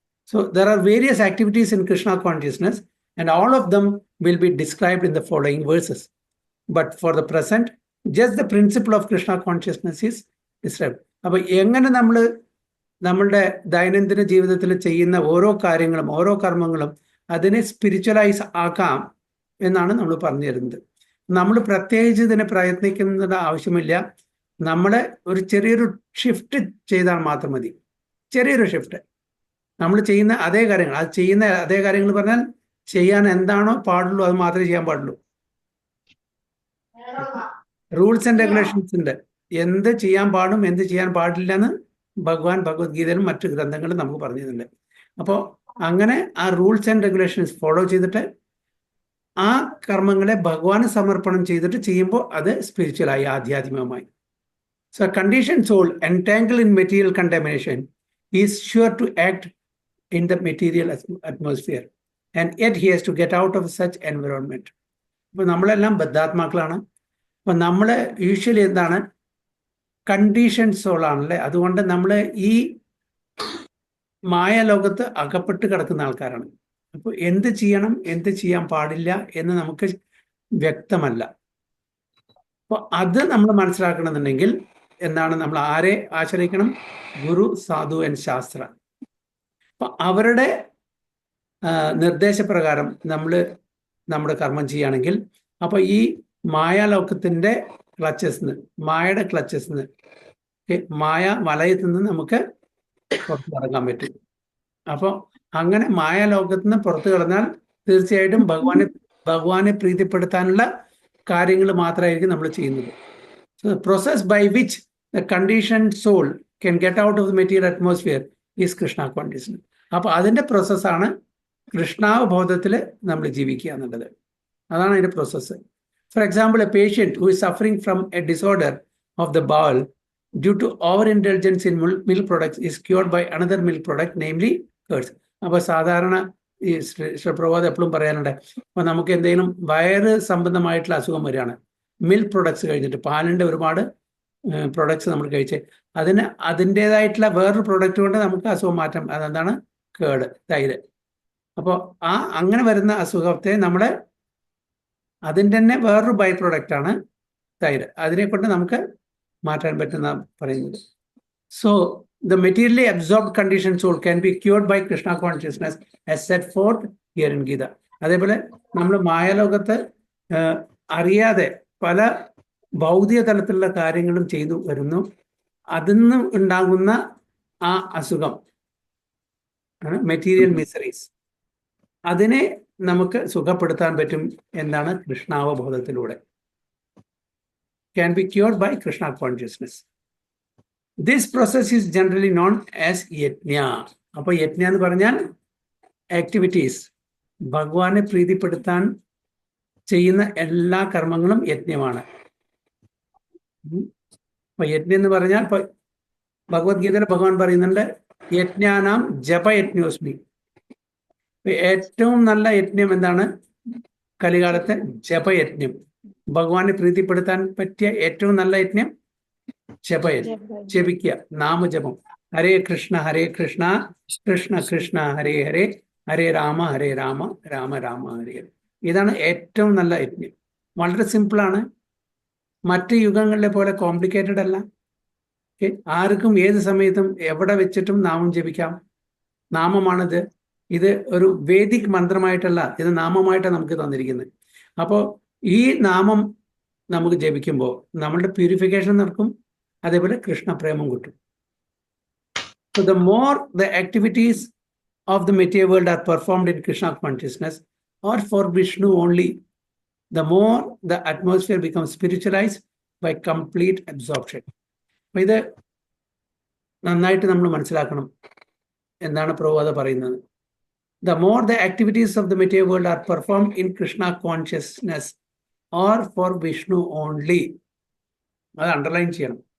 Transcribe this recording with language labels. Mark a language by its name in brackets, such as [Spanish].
[English] So there are various activities in Krishna consciousness and all of them will be described in the following verses. But for the present, just the principle of Krishna consciousness is described. [Malayalam] അപ്പോൾ എങ്ങനെ നമ്മൾ നമ്മളുടെ ദൈനംദിന ജീവിതത്തിൽ ചെയ്യുന്ന ഓരോ കാര്യങ്ങളും ഓരോ കർമ്മങ്ങളും അതിനെ സ്പിരിച്വലൈസ് ആക്കാം എന്നാണ് നമ്മൾ പറഞ്ഞു തരുന്നത്. നമ്മൾ പ്രത്യേകിച്ച് ഇതിനെ പ്രയത്നിക്കുന്നത് ആവശ്യമില്ല. നമ്മൾ ഒരു ചെറിയൊരു ഷിഫ്റ്റ് ചെയ്താൽ മാത്രം മതി. ചെറിയൊരു ഷിഫ്റ്റ്. നമ്മൾ ചെയ്യുന്ന അതേ കാര്യങ്ങൾ, അത് ചെയ്യുന്ന അതേ കാര്യങ്ങൾ പറഞ്ഞാൽ ചെയ്യാൻ എന്താണോ പാടുള്ളൂ അത് മാത്രമേ ചെയ്യാൻ പാടുള്ളൂ. റൂൾസ് ആൻഡ് റെഗുലേഷൻസ് ഉണ്ട്. എന്ത് ചെയ്യാൻ പാടും എന്ത് ചെയ്യാൻ പാടില്ല എന്ന് ഭഗവാൻ ഭഗവത്ഗീതയിലും മറ്റു ഗ്രന്ഥങ്ങളും നമുക്ക് പറഞ്ഞു തരുന്നുണ്ട്. അപ്പോൾ അങ്ങനെ ആ റൂൾസ് ആൻഡ് റെഗുലേഷൻസ് ഫോളോ ചെയ്തിട്ട് ആ കർമ്മങ്ങളെ ഭഗവാന് സമർപ്പണം ചെയ്തിട്ട് ചെയ്യുമ്പോൾ അത് സ്പിരിച്വലായി, ആധ്യാത്മികമായി. [English] So condition soul entangled in material contamination is sure to act in the material atmosphere and yet he has to get out of such environment. [Malayalam] അപ്പോൾ നമ്മളെല്ലാം ബദ്ധാത്മാക്കളാണ്. അപ്പം നമ്മൾ യൂഷ്വലി എന്താണ്, കണ്ടീഷൻ സോൾ ആണല്ലേ. അതുകൊണ്ട് നമ്മൾ ഈ മായാലോകത്ത് അകപ്പെട്ട് കിടക്കുന്ന ആൾക്കാരാണ്. അപ്പോൾ എന്ത് ചെയ്യണം എന്ത് ചെയ്യാൻ പാടില്ല എന്ന് നമുക്ക് വ്യക്തമല്ല. അപ്പോൾ അത് നമ്മൾ മനസ്സിലാക്കണമെന്നുണ്ടെങ്കിൽ എന്താണ്, നമ്മൾ ആരെ ആശ്രയിക്കണം? ഗുരു, സാധു ആൻഡ് ശാസ്ത്ര. അപ്പം അവരുടെ നിർദ്ദേശപ്രകാരം നമ്മൾ നമ്മുടെ കർമ്മം ചെയ്യുകയാണെങ്കിൽ അപ്പോൾ ഈ മായാലോകത്തിൻ്റെ മായയുടെ ക്ലച്ചസ് മായ വലയത്തിൽ നിന്ന് നമുക്ക് പുറത്തിറങ്ങാൻ പറ്റും. അപ്പോൾ അങ്ങനെ മായാലോകത്ത് നിന്ന് പുറത്തു കിടന്നാൽ തീർച്ചയായിട്ടും ഭഗവാനെ പ്രീതിപ്പെടുത്താനുള്ള കാര്യങ്ങൾ മാത്രമായിരിക്കും നമ്മൾ ചെയ്യുന്നത്. [English] So the process by which the conditioned soul can get out of the material atmosphere is Krishna consciousness. [Malayalam] അപ്പോൾ അതിൻ്റെ പ്രോസസ്സാണ് കൃഷ്ണാവബോധത്തിൽ നമ്മൾ ജീവിക്കുക എന്നുള്ളത്. അതാണ് അതിൻ്റെ process. [English] For example, a patient who is suffering from a disorder of the bowel due to over-indulgence in milk products is cured by another milk product, namely curds. [Malayalam] അപ്പോൾ സാധാരണ ഈ പ്രഭാത് എപ്പോഴും പറയാനുണ്ട്, അപ്പോൾ നമുക്ക് എന്തെങ്കിലും വയറ് സംബന്ധമായിട്ടുള്ള അസുഖം വരികയാണ്, മിൽക്ക് പ്രൊഡക്ട്സ് കഴിഞ്ഞിട്ട്, പാലിൻ്റെ ഒരുപാട് പ്രൊഡക്ട്സ് നമ്മൾ കഴിച്ച് അതിൻ്റേതായിട്ടുള്ള വേറൊരു പ്രൊഡക്റ്റ് കൊണ്ട് നമുക്ക് അസുഖം മാറ്റാം. അതെന്താണ്? കേട്, തൈര്. അപ്പോൾ അങ്ങനെ വരുന്ന അസുഖത്തെ നമ്മുടെ അതിൻ്റെ തന്നെ വേറൊരു ബൈ പ്രൊഡക്റ്റാണ് തൈര്. അതിനെ കൊണ്ട് നമുക്ക് മാറ്റാൻ പറ്റുന്ന പറയുന്നത്. [English] So the materially absorbed conditioned soul can be cured by Krishna consciousness as set forth here in Gita. [Malayalam] അതേപോലെ നമ്മൾ മായാലോകത്ത് അറിയാതെ പല ഭൗതിക തലത്തിലുള്ള കാര്യങ്ങളും ചെയ്തു വരുന്നു. അതിൽ നിന്ന് ഉണ്ടാകുന്ന ആ അസുഖം മെറ്റീരിയൽ മിസറീസ്, അതിനെ നമുക്ക് സുഖപ്പെടുത്താൻ പറ്റും. എന്താണ്? കൃഷ്ണാവബോധത്തിലൂടെ. [English] Can be cured by Krishna consciousness. This process is generally known as yajna. [Malayalam] അപ്പോൾ യജ്ഞ എന്ന് പറഞ്ഞാൽ ആക്ടിവിറ്റീസ്, ഭഗവാനെ പ്രീതിപ്പെടുത്താൻ ചെയ്യുന്ന എല്ലാ കർമ്മങ്ങളും യജ്ഞമാണ്. അപ്പൊ യജ്ഞം എന്ന് പറഞ്ഞാൽ ഇപ്പൊ ഭഗവത്ഗീതയിൽ ഭഗവാൻ പറയുന്നുണ്ട്, [Sanskrit] യജ്ഞാനാം ജപയജ്ഞോസ്മി. [Malayalam] ഏറ്റവും നല്ല യജ്ഞം എന്താണ്? കലികാലത്തെ ജപയജ്ഞം. ഭഗവാനെ പ്രീതിപ്പെടുത്താൻ പറ്റിയ ഏറ്റവും നല്ല യജ്ഞം ജപയജ്ഞം, ജപിക്കുക, നാമജപം. ഹരേ കൃഷ്ണ കൃഷ്ണ കൃഷ്ണ ഹരേ ഹരേ, ഹരേ രാമ രാമ രാമ ഹരേ ഹരേ. ഇതാണ് ഏറ്റവും നല്ല യജ്ഞം. വളരെ സിമ്പിളാണ്, മറ്റ് യുഗങ്ങളിലെ പോലെ കോംപ്ലിക്കേറ്റഡ് അല്ല. ആർക്കും ഏത് സമയത്തും എവിടെ വെച്ചിട്ടും നാമം ജപിക്കാം. നാമമാണിത്. ഇത് ഒരു വേദിക് മന്ത്രമായിട്ടല്ല, ഇത് നാമമായിട്ടാണ് നമുക്ക് തന്നിരിക്കുന്നത്. അപ്പോൾ ഈ നാമം നമുക്ക് ജപിക്കുമ്പോൾ നമ്മളുടെ പ്യൂരിഫിക്കേഷൻ നടക്കും, അതേപോലെ കൃഷ്ണപ്രേമം കിട്ടും. [English] So the more the activities of the material world are performed in Krishna consciousness or for Vishnu only, the more the atmosphere becomes spiritualized by complete absorption. [Malayalam] അപ്പോൾ ഇത് നന്നായിട്ട് നമ്മൾ മനസ്സിലാക്കണം. എന്താണ് പ്രഭുപാദ പറയുന്നത്? [English] The more the activities of the material world are performed in Krishna consciousness or for Vishnu only, [Malayalam] അത് underline ചെയ്യണം.